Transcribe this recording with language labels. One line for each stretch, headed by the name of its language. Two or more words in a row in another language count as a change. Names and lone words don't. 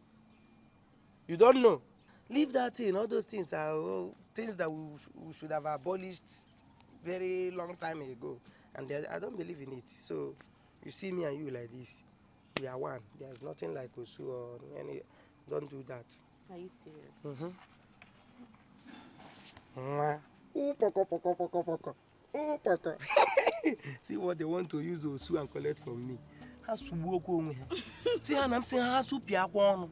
English: You don't know. Leave that thing. All those things are things that we should have abolished very long time ago. And I don't believe in it. So you see me and you like this. We are one. There's nothing like Osu or any. Don't do that. Are you serious? Mm-hmm. Ooh, poko, poko, poko, poko. Ooh, poko. See what they want to use Osu and collect from me. See, and I'm saying, Hasupiaquano.